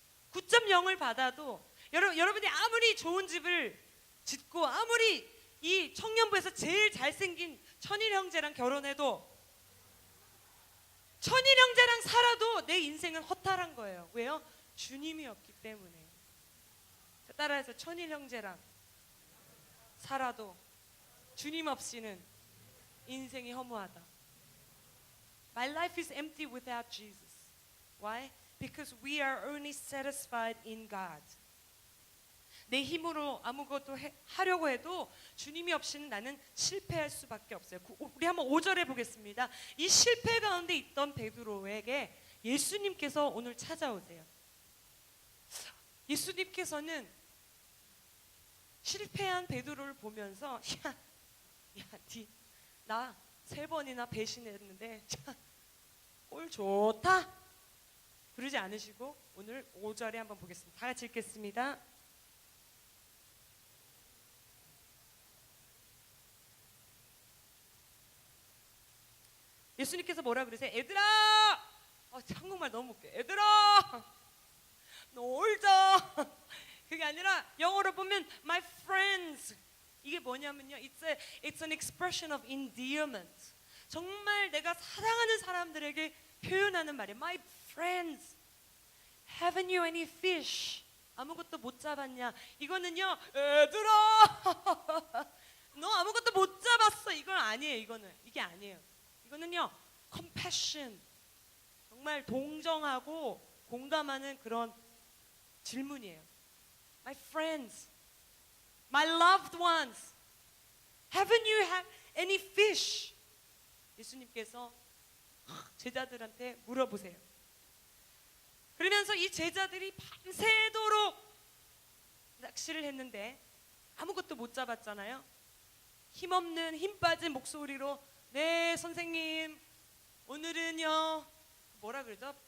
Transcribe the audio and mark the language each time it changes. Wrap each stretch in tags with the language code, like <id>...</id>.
<ko>9.0을 받아도 여러분이 아무리 좋은 집을 짓고 아무리 이 청년부에서 제일 잘생긴 천일 형제랑 결혼해도 천일 형제랑 살아도 내 인생은 허탈한 거예요. 왜요? 주님이 없기 때문에. 따라해서 천일 형제랑 살아도 주님 없이는 인생이 허무하다.</ko> <en>My life is empty without Jesus. Why? Because we are only satisfied in God.</en> <ko>내 힘으로 아무것도 하려고 해도 주님이 없이는 나는 실패할 수밖에 없어요. 우리 한번 5절에 보겠습니다. 이 실패 가운데 있던 베드로에게 예수님께서 오늘 찾아오세요. 예수님께서는 실패한 베드로를 보면서 나 3번이나 배신했는데 꼴 좋다 그러지 않으시고 오늘 5절에 한번 보겠습니다. 다 같이 읽겠습니다. 예수님께서 뭐라 그러세요? 얘들아! 한국말 너무 웃겨. 얘들아! 놀자! 그게 아니라 영어로 보면</ko> <en>my friends.</en> <ko>이게 뭐냐면요,</ko> <en>it's an expression of endearment.</en> <ko>정말 내가 사랑하는 사람들에게 표현하는 말이에요.</ko> <en>My friends, haven't you any fish?</en> <ko>아무것도 못 잡았냐? 이거는요, 얘들아, 너 아무것도 못 잡았어. 이건 아니에요. 이게 아니에요. 이거는요, compassion, 정말 동정하고 공감하는 그런 질문이에요.</ko> <en>My friends, my loved ones, haven't you had any fish?</en> <ko>예수님께서 제자들한테 물어보세요. 그러면서 이 제자들이 밤새도록 낚시를 했는데 아무것도 못 잡았잖아요. 힘없는 힘 빠진 목소리로 네 선생님, 오늘은요 뭐라 그러죠?</ko>